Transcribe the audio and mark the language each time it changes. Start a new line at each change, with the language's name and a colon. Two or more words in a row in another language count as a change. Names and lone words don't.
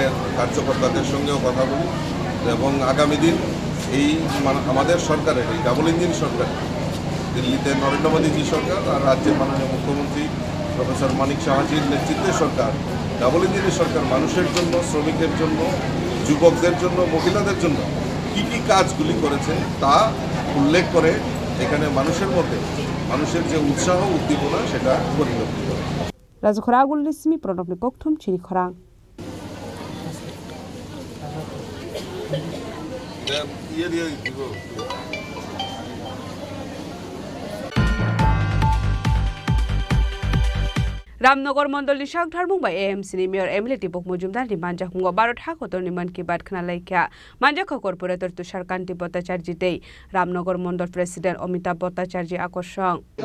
Bangla: কার্যকর্তাদের সঙ্গেও কথা বলি এবং আগামী দিন এই আমাদের সরকারের এই
English: double engine
Bangla: সরকার দিল্লিতে নরেন্দ্র মোদীজি সরকার আর রাজ্যের মাননীয় মুখ্যমন্ত্রী প্রফেসর মানিক সাহাজির নেতৃত্বে সরকার
English: double engine's
Bangla: সরকার মানুষের জন্য শ্রমিকের জন্য যুবকদের জন্য মহিলাদের জন্য কী কী কাজগুলি করেছে তা উল্লেখ করে এখানে মানুষের মধ্যে মানুষের যে উৎসাহ উদ্দীপনা সেটা পরিলক্ষিত
Kok Borok: Razu Khoragul Nismi Pronopni Kokthum Chini Khorang Ramnagar Mondol ni Shagdhar Mumbai AMC ni Mayor Emily Tipok Mujumdar ni Manjak Mungo Barot Hakotor ni Man ki Baat Khanalaikya Manjak Corporator Tushar Kanti Bhattacharya Dei Ramnagar Mondol President Amitabh Bhattacharya Akoshong